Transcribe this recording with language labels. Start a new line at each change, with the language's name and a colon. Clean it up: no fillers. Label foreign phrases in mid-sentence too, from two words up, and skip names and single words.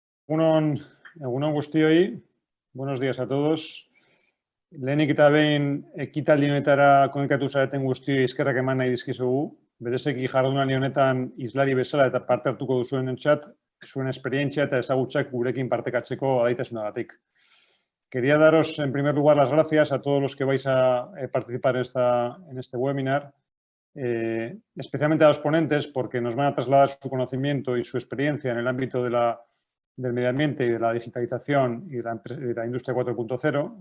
Basque: Egunon guztioi,
Spanish: buenos días a todos.
Basque: Lehenik eta behin ekitaldi honetara konekatu zareten guztioi eskerrak eman nahi dizkizugu. Berezeki jardunaldi honetan islari bezala eta parte hartuko duzuenentzat, zuen esperientzia eta ezagutzak gurekin partekatzeko gaitasunagatik.
Spanish: Quería daros en primer lugar las gracias a todos los que vais a participar en este webinar, especialmente a los ponentes porque nos van a trasladar su conocimiento y su experiencia en el ámbito del medio ambiente y de la digitalización y de la industria 4.0.